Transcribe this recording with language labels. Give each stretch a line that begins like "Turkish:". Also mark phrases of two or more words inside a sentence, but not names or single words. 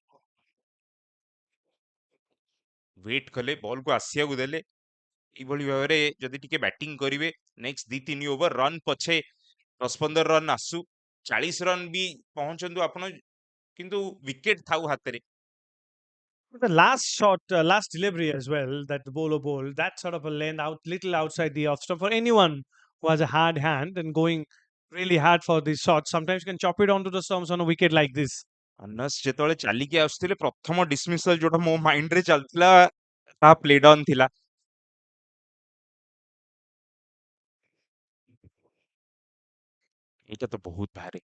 Odia: ୱେଟ୍ କଲେ ବଲକୁ ଆସିବାକୁ ଦେଲେ ଏଇଭଳି ଭାବରେ ଯଦି ଟିକେ ବ୍ୟାଟିଂ କରିବେ ନେକ୍ସଟ 2-3 ଓଭର ରନ୍ ପଛେ 10-15 ରନ୍ ଆସୁ 40 ରନ୍ ବି ପହଞ୍ଚନ୍ତୁ ଆପଣ କିନ୍ତୁ ୱିକେଟ ଥାଉ ହାତରେ।
English: The last shot, last delivery as well, that the bowler bowled, that sort of a length out, little outside the off stump for anyone who has a hard hand and going really hard for these shots. Sometimes you can chop it onto the stumps on a wicket like this.
Odia: ଅନସ୍ ଯେତେବେଳେ ଚାଲିକି ଆସୁଥିଲେ ପ୍ରଥମ ଡିସମିସଲ ଯୋଉଟା ମୋ ମାଇଣ୍ଡରେ ଚାଲିଥିଲା ତାହା
English: played on
Odia: ଥିଲା। ଏଇଟା ତ ବହୁତ ଭାରି।